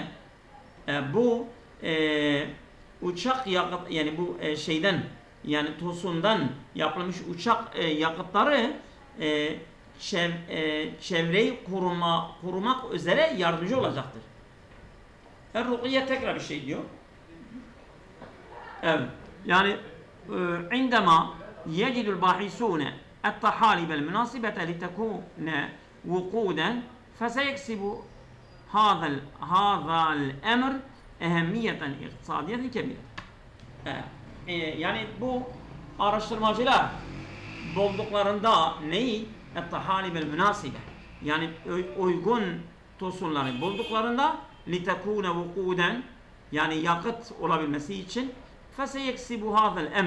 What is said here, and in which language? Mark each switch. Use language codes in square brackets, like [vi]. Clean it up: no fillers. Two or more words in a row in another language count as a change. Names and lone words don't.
[tr] Bu uçak yakıt yani bu şeyden yani tosundan yapılmış uçak yakıtları çevreyi korumak üzere yardımcı olacaktır. Rukiye tekrar bir şey diyor. Evet. Yani [ar] عندما يجد الباحثون الطحالب المناسبة لتكون وقودا فسيكسب هذا الأمر أهمية اقتصادية كبيرة. [tr] Yani bu araştırmacılar bulduklarında neyi? [ar] الطحالب المناسبة. [tr] Yani uygun tosunları bulduklarında [ar] لتكون وقودا [tr] yani yakıt olabilmesi için [ar] فسيكسب هذا الأمر.